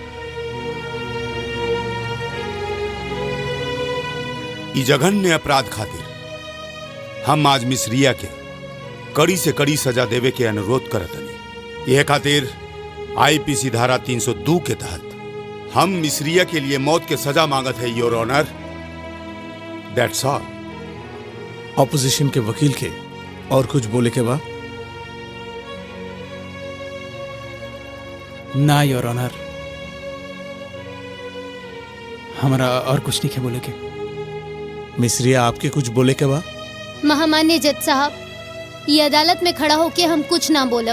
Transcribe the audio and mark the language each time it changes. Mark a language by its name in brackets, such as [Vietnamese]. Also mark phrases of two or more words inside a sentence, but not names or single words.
[Bhojpuri] ई जघन्य अपराध खातिर हम आज मिस रिया के कड़ी से कड़ी सजा देवे के अनुरोध करतनी। यह खातिर आईपीसी धारा 302 के तहत हम मिस रिया के लिए मौत के सजा मांगत है [English] your honour. that's all. [Bhojpuri] ऑपोजिशन के वकील के और कुछ बोले के बाद? ना [English] your honour, [Bhojpuri] हमारा और कुछ नहीं है बोले के। मिश्रिया आपके कुछ बोले के बा? महामान्य जज साहब, ये अदालत में खड़ा होके हम कुछ ना बोलब।